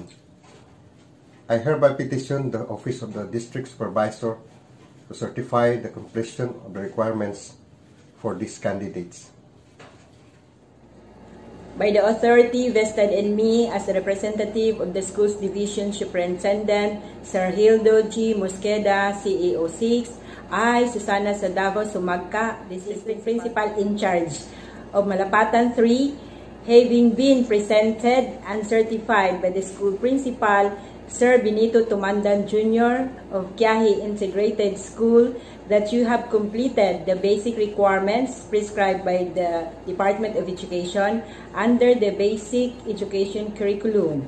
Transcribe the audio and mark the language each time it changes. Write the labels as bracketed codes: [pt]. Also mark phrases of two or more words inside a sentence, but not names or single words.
[en] I hereby petition the Office of the District Supervisor to certify the completion of the requirements for these candidates. By the authority vested in me as a representative of the school's division superintendent, Sir Hildo G. Mosqueda, CEO 6, I, Susana Sadavo Sumagka, district principal in charge of Malapatan 3, having been presented and certified by the school principal, Sir Benito Tumandan Jr. of Quiahi Integrated School, that you have completed the basic requirements prescribed by the Department of Education under the Basic Education Curriculum.